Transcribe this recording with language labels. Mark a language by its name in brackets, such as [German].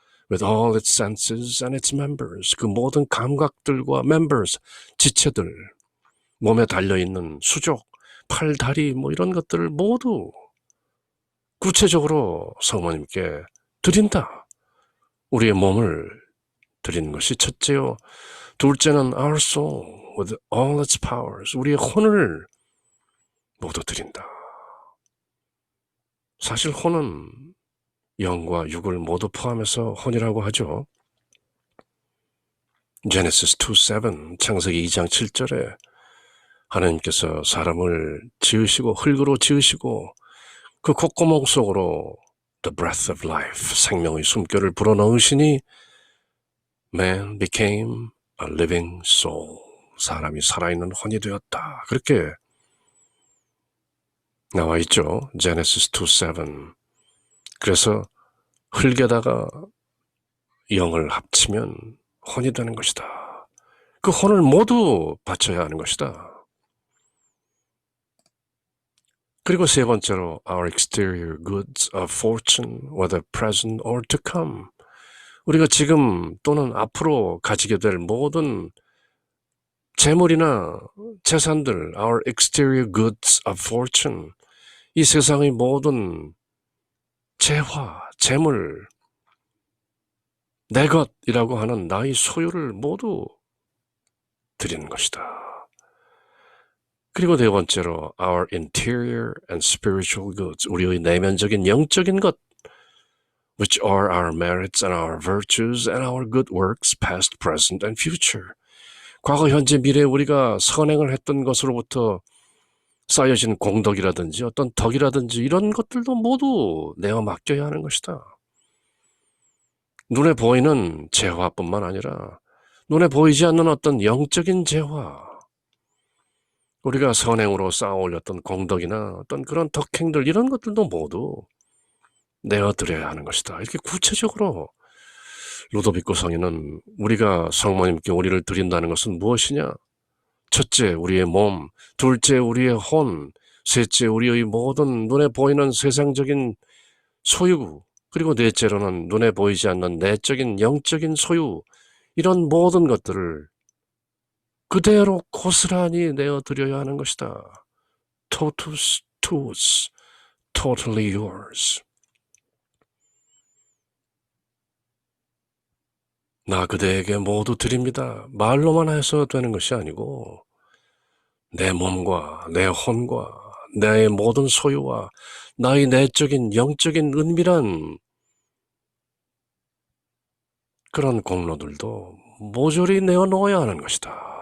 [English] With all its senses and its members. [Korean] 그 모든 감각들과 members, 지체들, 몸에 달려있는 수족, 팔, 다리 뭐 이런 것들을 모두 구체적으로 성모님께 드린다. 우리의 몸을 드리는 것이 첫째요. 둘째는 [English] our soul with all its powers. [Korean] 우리의 혼을 모두 드린다. 사실 혼은 영과 육을 모두 포함해서 혼이라고 하죠. Genesis 2:7, 창세기 2장 7절에 하나님께서 사람을 지으시고 흙으로 지으시고 그 콧구멍 속으로 [English] the breath of life, [Korean] 생명의 숨결을 불어넣으시니 [English] man became a living soul. [Korean] 사람이 살아있는 혼이 되었다. 그렇게 나와 있죠. Genesis 2:7. 그래서 흙에다가 영을 합치면 혼이 되는 것이다. 그 혼을 모두 바쳐야 하는 것이다. 그리고 세 번째로 [English] our exterior goods of fortune, whether present or to come. [Korean] 우리가 지금 또는 앞으로 가지게 될 모든 재물이나 재산들, [English] our exterior goods of fortune, [Korean] 이 세상의 모든 재화, 재물, 내 것이라고 하는 나의 소유를 모두 드리는 것이다. [English] 그리고 네 번째로 our interior and spiritual goods, [Korean] 우리의 내면적인 영적인 것, [English] which are our merits and our virtues and our good works, past, present, and future. [Korean] 과거, 현재, 미래 우리가 선행을 했던 것으로부터 쌓여진 공덕이라든지 어떤 덕이라든지 이런 것들도 모두 내어 맡겨야 하는 것이다. 눈에 보이는 재화뿐만 아니라 눈에 보이지 않는 어떤 영적인 재화, 우리가 선행으로 쌓아 올렸던 공덕이나 어떤 그런 덕행들 이런 것들도 모두 내어드려야 하는 것이다. 이렇게 구체적으로 루도비코 성인은 우리가 성모님께 우리를 드린다는 것은 무엇이냐? 첫째, 우리의 몸, 둘째, 우리의 혼, 셋째, 우리의 모든 눈에 보이는 세상적인 소유, 그리고 넷째로는 눈에 보이지 않는 내적인 영적인 소유, 이런 모든 것들을 그대로 고스란히 내어드려야 하는 것이다. [Latin] Totus tuus, [English] totally yours. [Korean] 나 그대에게 모두 드립니다. 말로만 해서 되는 것이 아니고 내 몸과 내 혼과 나의 모든 소유와 나의 내적인 영적인 은밀한 그런 공로들도 모조리 내어놓아야 하는 것이다.